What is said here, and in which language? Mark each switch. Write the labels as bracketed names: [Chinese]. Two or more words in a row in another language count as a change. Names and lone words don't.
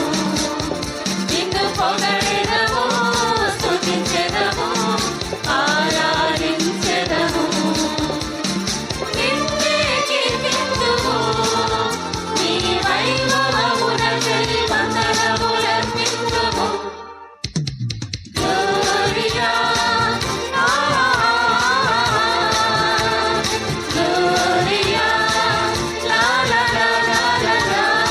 [Telugu] నిన్ను పొగడెదము, స్తుతించెదము, ఆరాధించెదము. నిన్నే కీర్తింతుము, నీ వైభవమునకై వందనములర్పింతుము. [Latin] Gloria, Gloria, la la la la la la.